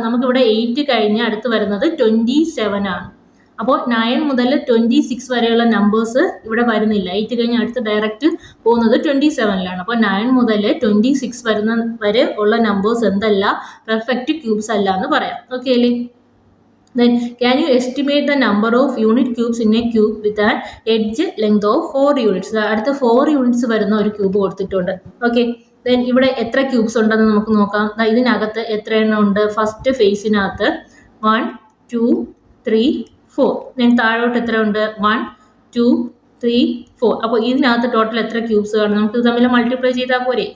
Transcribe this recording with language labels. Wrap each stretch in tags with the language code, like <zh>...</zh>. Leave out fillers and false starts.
<ml>നമുക്കിവിടെ 8 കഴിഞ്ഞ് അടുത്ത് വരുന്നത് 27 ആണ്. അപ്പോൾ 9 മുതൽ 26 വരെയുള്ള നമ്പേഴ്സ് ഇവിടെ വരുന്നില്ല. 8 കഴിഞ്ഞ് അടുത്ത് ഡയറക്റ്റ് പോകുന്നത് 27ലാണ്. അപ്പോൾ 9 മുതൽ 26 വരുന്ന വരെ ഉള്ള നമ്പേഴ്സ് എന്തല്ല? പെർഫെക്റ്റ് ക്യൂബ്സ് അല്ല എന്ന് പറയാം. ഓക്കെ അല്ലേ?</ml> <en>Then can you estimate the number of unit cubes in a cube with an edge length of 4 units?</en> <ml>അടുത്ത 4 units വരുന്ന ഒരു ക്യൂബ് കൊടുത്തിട്ടുണ്ട്. ഓക്കെ, ദെൻ ഇവിടെ എത്ര ക്യൂബ്സ് ഉണ്ടെന്ന് നമുക്ക് നോക്കാം. ഇതിനകത്ത് എത്ര എണ്ണം ഉണ്ട്? ഫസ്റ്റ് ഫേസിനകത്ത് 1 2 3 4. ദെൻ താഴോട്ട് എത്ര ഉണ്ട്? 1 2 3 4. അപ്പോൾ ഇതിനകത്ത് ടോട്ടൽ എത്ര ക്യൂബ്സ് കാണും? നമുക്ക് തമ്മിൽ മൾട്ടിപ്ലൈ ചെയ്താൽ പോരെ?</ml>